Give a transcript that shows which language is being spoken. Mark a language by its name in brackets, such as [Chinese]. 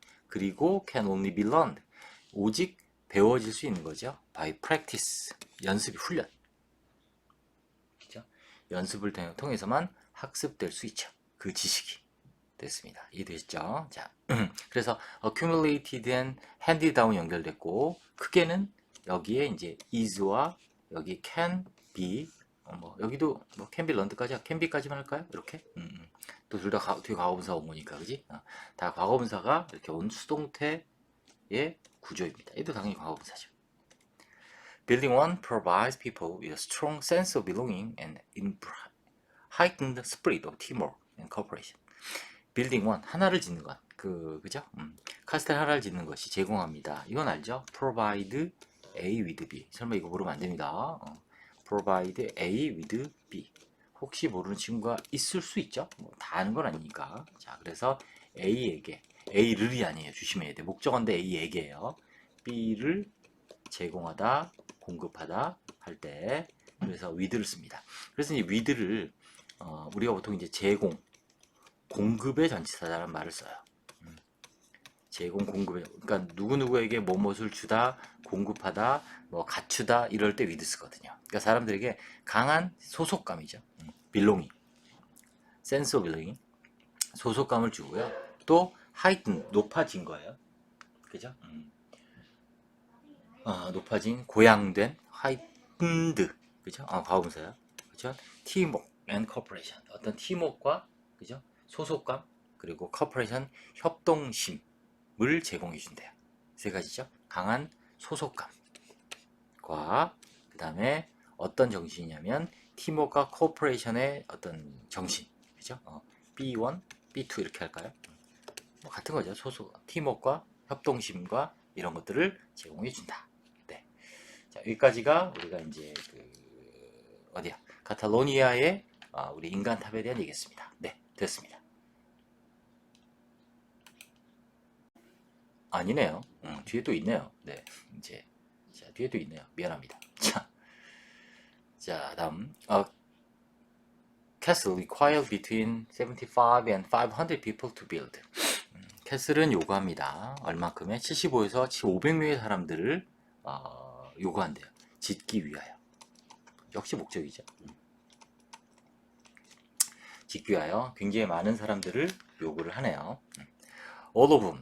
[Korean] 그리고 [English] can only be learned. [Korean] 오직 배워질 수 있는 거죠. [English] by practice. [Korean] 연습이 훈련. 그죠? 연습을 통해서만 학습될 수 있죠. 그 지식이. 됐습니다. 이해되셨죠? 자, 그래서 [English] accumulated and handed down [Korean] 연결됐고, 크게는 여기에 이제 is와 여기 can be, 여기도 [English] can be learned [Korean] 까지, can be까지만 할까요? 이렇게? 또 둘 다 뒤에 과거분사 온 거니까, 그지? 다 과거분사가 이렇게 온 수동태의 구조입니다. 얘도 당연히 과거분사죠. [English] Building one provides people with a strong sense of belonging and heightened spirit of teamwork and cooperation. Building one, [Korean] 하나를 짓는 것. 그죠? 카스텔 하나를 짓는 것이 제공합니다. 이건 알죠? [English] Provide A with B. [Korean] 설마 이거 모르면 안 됩니다. [English] Provide A with B. [Korean] 혹시 모르는 친구가 있을 수 있죠? 다 아는 건 아니니까. 자, 그래서 A에게, A를이 아니에요. 조심해야 돼. 목적어인데 A에게요. B를 제공하다, 공급하다 할 때, 그래서 with를 씁니다. 그래서 이 with를 우리가 보통 이제 제공, 공급의 전치사라는 말을 써요. 제공, 공급의, 그러니까 누구누구에게 뭐뭇을 주다, 공급하다, 갖추다 이럴 때 with 쓰거든요. 그러니까 사람들에게 강한 소속감이죠. [English] belonging, sense of belonging, [Korean] 소속감을 주고요. 또 heighten, 높아진 거예요. 그죠? 높아진, 고양된, heightened, 그죠? 과거분사요. 그죠? [English] teamwork and cooperation, [Korean] 어떤 팀워크와, 그죠? 소속감, 그리고 cooperation, 협동심을 제공해 준대요. 세 가지죠. 강한 소속감과, 그 다음에 어떤 정신이냐면 팀워크와 cooperation의 어떤 정신, 그죠? B1, B2 이렇게 할까요? 같은 거죠. 팀워크와 협동심과 이런 것들을 제공해 준다. 네. 자, 여기까지가 우리가 이제 어디야? 카탈로니아의 우리 인간탑에 대한 얘기였습니다. 네, 됐습니다. 아니네요. 뒤에 또 있네요. 네, 이제 자, 뒤에 또 있네요. 미안합니다. 자, 다음. [English] Castle require between 75 and 500 people to build. [Korean] 캐슬은 요구합니다. 얼마큼의 75에서 500명의 사람들을 요구한대요. 짓기 위하여. 역시 목적이죠. 짓기 위하여 굉장히 많은 사람들을 요구를 하네요. [English] All of them.